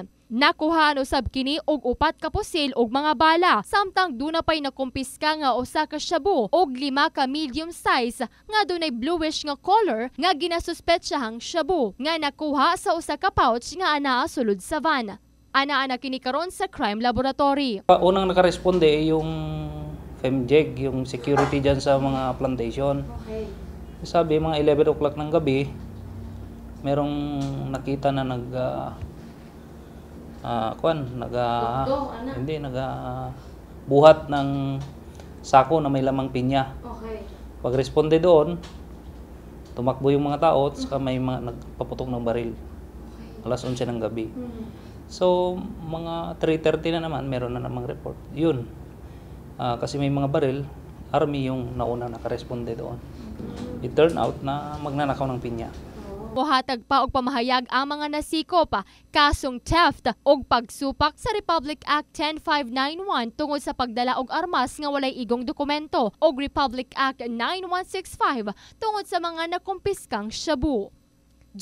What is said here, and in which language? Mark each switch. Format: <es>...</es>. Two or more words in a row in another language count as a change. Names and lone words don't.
<ceb>Nakuhaan usab kini og 4 ka pusil og mga bala, samtang duna pay nakumpiska nga usa ka shabu og 5 ka</ceb> <en>medium size</en> <ceb>nga dunay bluish nga color nga ginasuspetsahang shabu nga nakuha sa usa ka pouch nga anaa sulod sa van. Ana kini karon sa crime laboratory.</ceb> <tl>Unang nakaresponde yung FEMJEG, yung security dyan sa mga plantation. Okay. Sabi mga 11 o'clock ng gabi, merong nakita na buhat ng sako na may lamang pinya. Okay. Pag-responde doon, tumakbo yung mga tao at saka may mga nagpaputok ng baril. Alas 11 ng gabi. So, mga 3:30 na naman, meron na namang report. Yun. Kasi may mga baril, army yung nauna nakaresponde doon.</tl> <en>It turned out</en> <tl>na magnanakaw ng pinya.</tl> <ceb>Buhatag pa og pamahayag ang mga nasikop, kasong theft og pagsupak sa Republic Act 10591 tungod sa pagdala og armas nga walay igong dokumento og Republic Act 9165 tungod sa mga nakumpiskang shabu.</ceb>